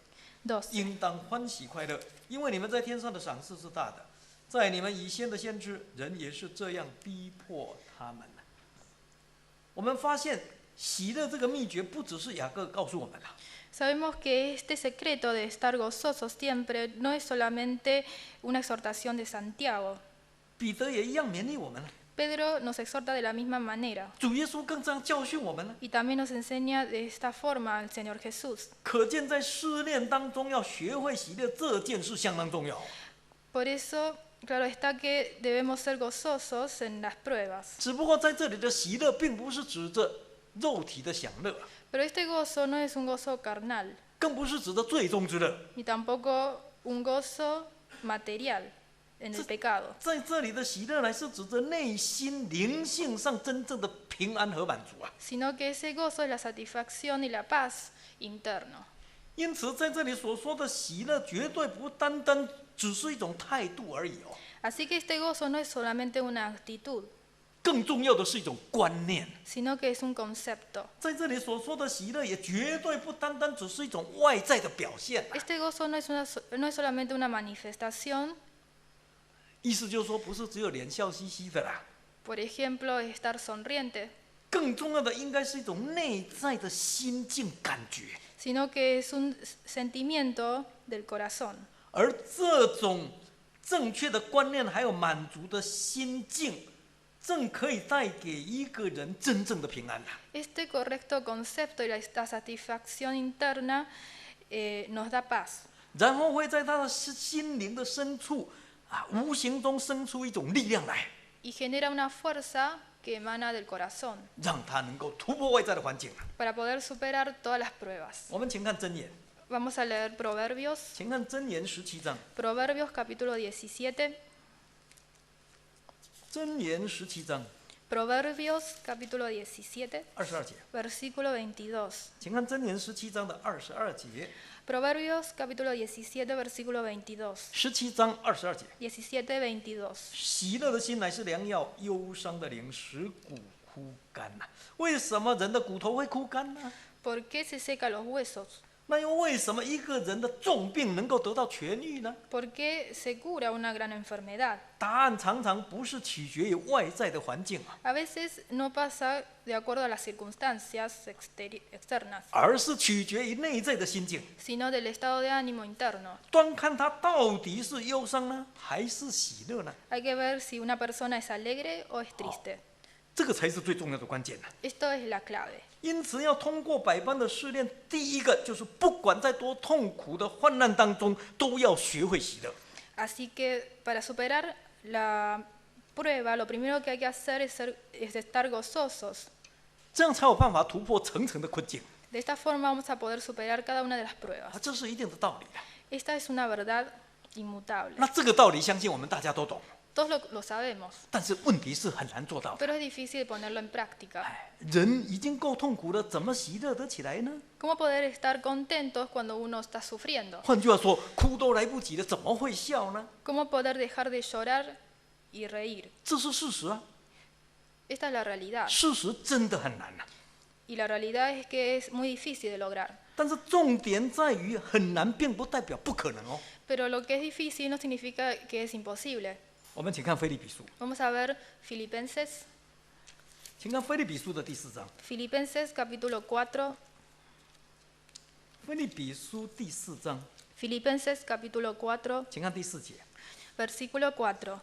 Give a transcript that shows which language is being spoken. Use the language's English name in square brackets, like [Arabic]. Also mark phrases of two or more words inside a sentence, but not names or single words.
[Chinese] 12. 应当欢喜快乐，因为你们在天上的赏赐是大的。在你们以先的先知，人也是这样逼迫他们的。我们发现喜乐这个秘诀，不只是雅各告诉我们了。 [Spanish] Sabemos que este secreto de estar gozosos siempre no es solamente una exhortación de Santiago. [Chinese] 彼得也一样勉励我们了， [Spanish] Pedro nos exhorta de la misma manera [Chinese] 主耶稣更这样教训我们了。 [Spanish] y también nos enseña de esta forma el Señor Jesús. [Chinese] 可见在试炼当中要学会喜乐这件事相当重要。 [Spanish] Por eso, claro está que debemos ser gozosos en las pruebas. [Chinese] 只不过在这里的喜乐，并不是指着肉体的享乐， [Spanish] Pero este gozo no es un gozo carnal, [Chinese] 更不是指着最终之乐。 [Spanish] ni tampoco un gozo material en el pecado, [Chinese] 在这里的喜乐，乃是指着内心灵性上真正的平安和满足啊。 [Spanish] sino que ese gozo es la satisfacción y la paz interno. [Chinese] 因此，在这里所说的喜乐，绝对不单单只是一种态度而已哦， [Spanish] Así que este gozo no es solamente una actitud, [Chinese] 更重要的是一种观念。 [Spanish] sino que es un concepto. [Chinese] 在这里所说的喜乐，也绝对不单单只是一种外在的表现啊。 [Spanish] Este gozo no es solamente una manifestación, [Chinese] 意思就是说，不是只有脸笑嘻嘻的啦， [Spanish] por ejemplo, estar sonriente, [Chinese] 更重要的应该是一种内在的心境感觉。 [Spanish] sino que es un sentimiento del corazón. [Chinese] 而这种正确的观念还有满足的心境，正可以带给一个人真正的平安。 [Spanish] Este correcto concepto y esta satisfacción interna nos da paz. [Chinese] 然后会在他的心灵的深处无形中生出一种力量来， [Spanish] Y genera una fuerza que emana del corazón [Chinese] 让他能够突破外在的环境。 [Spanish] para poder superar todas las pruebas. [Chinese] 我们请看箴言， [Spanish] Vamos a leer Proverbios, [Chinese] 请看箴言17章， [Spanish] Proverbios capítulo 17, [Chinese] 箴言17章 [Spanish] Proverbios capítulo 17, [Chinese] 22 节， [Spanish] versículo 22. [Chinese] 请看箴言17章的22节， [Spanish] Proverbios capítulo 17, versículo 22. [Chinese] 17 章22节。 [Spanish] 17:22. [Chinese] 喜乐的心乃是良药，忧伤的灵使骨枯干呐。为什么人的骨头会枯干呢？ [Spanish] ¿Por qué se secan los huesos? [Chinese] 那又为什么一个人的重病能够得到痊愈呢？ [Spanish] ¿Por qué se cura una gran enfermedad? [Chinese] 答案常常不是取决于外在的环境 [Spanish] A veces no pasa de acuerdo a las circunstancias externas, [Chinese] 而是取决于内在的心境。 [Spanish] sino del estado de ánimo interno. [Chinese] 端看他到底是忧伤呢，还是喜乐呢？ [Spanish] Hay que ver si una persona es alegre o es triste. [Chinese] 这个才是最重要的关键 [Spanish] Esto es la clave. [Chinese] 因此，要通过百般的试炼，第一个就是不管在多痛苦的患难当中，都要学会喜乐。 [Spanish] Así que para superar la prueba, lo primero que hay que hacer es estar gozosos. [Chinese] 这样才有办法突破层层的困境 [Spanish] De esta forma vamos a poder superar cada una de las pruebas. [Chinese] 这是一定的道理 [Spanish] Esta es una verdad inmutable. [Chinese] 那这个道理，相信我们大家都懂。 [Spanish] Todos lo sabemos, [Chinese] 但是问题是很难做到的。 [Spanish] pero es difícil ponerlo en práctica. [Chinese] 人已经够痛苦了，怎么喜乐得起来呢？ [Spanish] ¿Cómo poder estar contentos cuando uno está sufriendo? [Chinese] 换句话说，哭都来不及了，怎么会笑呢？ [Spanish] ¿Cómo poder dejar de llorar y reír? [Chinese] 这是事实啊， [Spanish] Esta es la realidad. [Chinese] 事实真的很难啊。 [Spanish] Y la realidad es que es muy difícil de lograr. [Chinese] 但是重点在于很难，并不代表不可能哦。 [Spanish] Pero lo que es difícil no significa que es imposible. [Chinese] 我们请看腓立比书， [Spanish] Vamos a ver Filipenses, [Chinese] 请看腓立比书的第4章。 [Spanish] Filipenses capítulo 4, [Chinese] 腓立比书第4章， [Spanish] Filipenses capítulo 4, [Chinese] 请看第4节。 [Spanish] versículo 4.